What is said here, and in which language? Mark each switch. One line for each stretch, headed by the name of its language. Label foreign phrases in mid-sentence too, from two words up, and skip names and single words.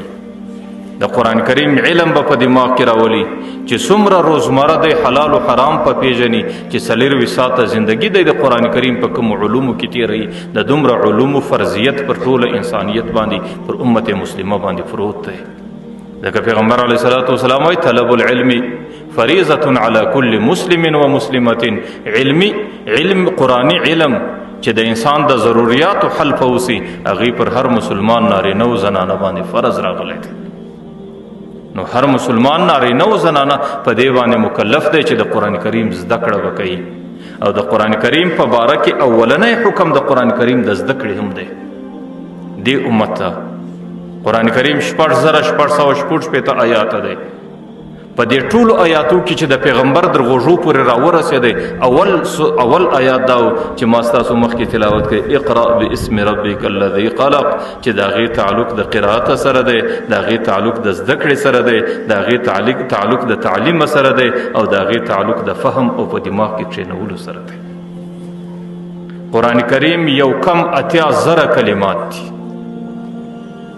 Pashto: د قرآن کریم علم به په دماغ کې راولي چې څومره روزمره دی حلال و حرام په پیژني چې 4 ساعته زندگی دی د قرآن کریم په کوم علومو کې تیروي. د دومره علومو فرضیت پر ټوله انسانیت باندې پر امت مسلمه باندې پروت دی. ځکه پیغمبر
Arabic: علیه السلام
Pashto: وایي
Arabic: طلب العلم فریضة علی کل مسلم و مسلمة.
Pashto: علم قرآني علم چې د انسان د ضروریاتو حل پوسي هغې پر هر مسلمان نارینه و زنانه باندې فرض راغلی دی. نو هر مسلمان نارینه و زنانه په دې باندې مکلف دی چې د قرآن کریم زده کړه وکړي. او د قرآن کریم په باره کې اولنی حکم د قرآن کریم د زده کړې هم دی. دې امت ته قرآن کریم 6,646 آیاته دی. په دې ټولو آیاتو کې چې د پیغمبر در غوږو پورې راورسېدی اول آیات دا و چې ما ستاسو مخکې تلاوت کړی
Arabic: اقرأ باسم ربک الذي خلق
Pashto: چې د هغې تعلق د قرائت سره دی د هغې تعلق د زده کړې سره دی د هغې تعلق د تعلیم سره دی او د هغې تعلق د فهم او په دماغ کې کښېنولو سره دی. قرآن کریم یو کم 80,000 کلمات دي.